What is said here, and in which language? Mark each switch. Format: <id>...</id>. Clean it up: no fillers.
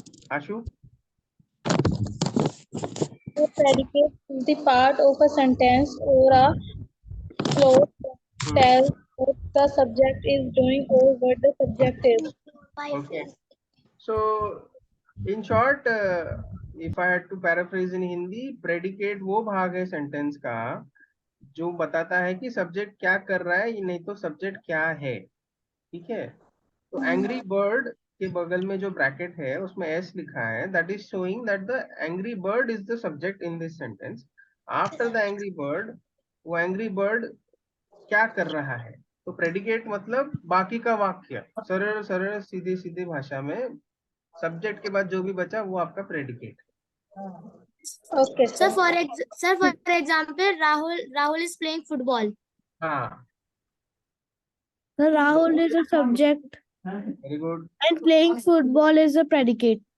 <en>Ashu? The predicate is the part of a sentence or a clause that tells what the subject is doing or what the subject is. Okay. So in short, if I had to paraphrase in Hindi,</en> <hi>predicate वो भाग है sentence का जो बताता है कि subject क्या कर रहा है, नहीं तो सब्जेक्ट क्या है. ठीक है. तो एंग्री बर्ड के बगल में जो ब्रैकेट है उसमें एस लिखा है,</hi> <en>That is showing that the angry bird is the subject in this sentence. After the angry bird,</en> <hi>वो एंग्री बर्ड क्या कर रहा है. तो प्रेडिकेट मतलब बाकी का वाक्य, सरल सरल सीधे सीधे भाषा में सब्जेक्ट के बाद जो भी बचा वो आपका predicate.</hi> <en>Okay, Sir, for example, Rahul is playing football.</en> <hi>हाँ.</hi> <en>Sir, Rahul is a subject very good. and playing football is a predicate.</en>